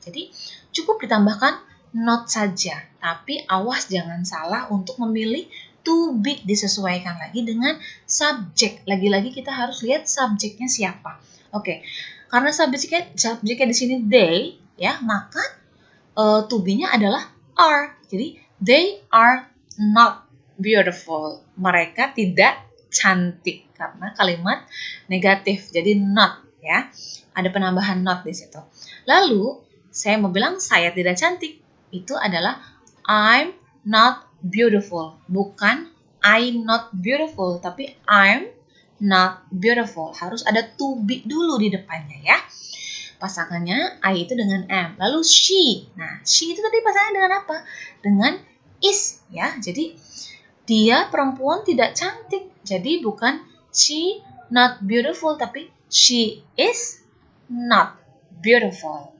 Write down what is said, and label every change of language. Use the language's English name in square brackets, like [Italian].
[Indonesian] Jadi cukup ditambahkan not saja. Tapi awas jangan salah untuk memilih to be, disesuaikan lagi dengan subjek. Lagi-lagi kita harus lihat subjeknya siapa. Oke, karena subjeknya di sini they, ya, maka to be-nya adalah are. Jadi [English] they are not beautiful. [Indonesian] Mereka tidak cantik karena kalimat negatif. Jadi not, ya. Ada penambahan not di situ. Lalu saya mau bilang saya tidak cantik. Itu adalah [English] I'm not beautiful, [Indonesian] bukan [English] I'm not beautiful, [Indonesian] tapi [English] I'm not beautiful. [Indonesian] Harus ada to be dulu di depannya ya. Pasangannya I itu dengan am. Lalu she. Nah, she itu tadi pasangannya dengan apa? Dengan is ya. Jadi dia perempuan tidak cantik. Jadi bukan [English] she not beautiful, [Indonesian] tapi [English] she is not beautiful.